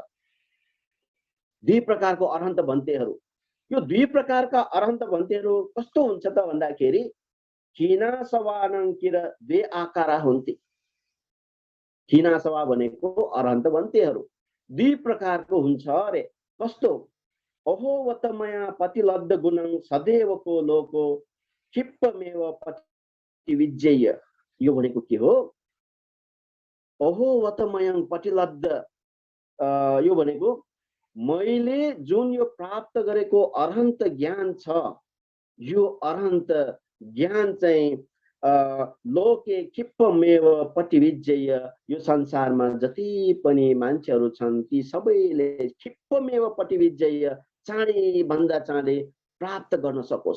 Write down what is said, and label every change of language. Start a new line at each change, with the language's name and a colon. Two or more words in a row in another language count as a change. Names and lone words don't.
Nepali: 2 प्रकारको अरहन्त भन्तेहरू, यो 2 प्रकारका अरहन्त भन्तेहरू कस्तो हुन्छ त भन्दाखेरि
Pali: खिनासवानङ्किर 2 आकारा
Nepali: हुन्थे। खिनासवा भनेको अरहन्त भन्तेहरू 2 प्रकारको हुन्छ अरे। कस्तो?
Pali: अहोवतमया पतिलब्ध गुणं सदैवको लोको क्षिप्पमेव पतिविज्यय।
Nepali: यो भनेको के हो?
Pali: अहोवतमयं पतिलब्ध,
Nepali: यो भनेको मैले जुन यो प्राप्त गरेको अरहन्त ज्ञान छ, यो अरहन्त ज्ञान चाहिँ
Pali: लोके क्षिप्पमेव पतिविज्यय,
Nepali: यो संसारमा जति पनि मान्छेहरू छन् ती सबैले
Pali: क्षिप्पमेव पतिविज्यय,
Nepali: चाँडै भन्दा चाँडै प्राप्त गर्न सकोस्।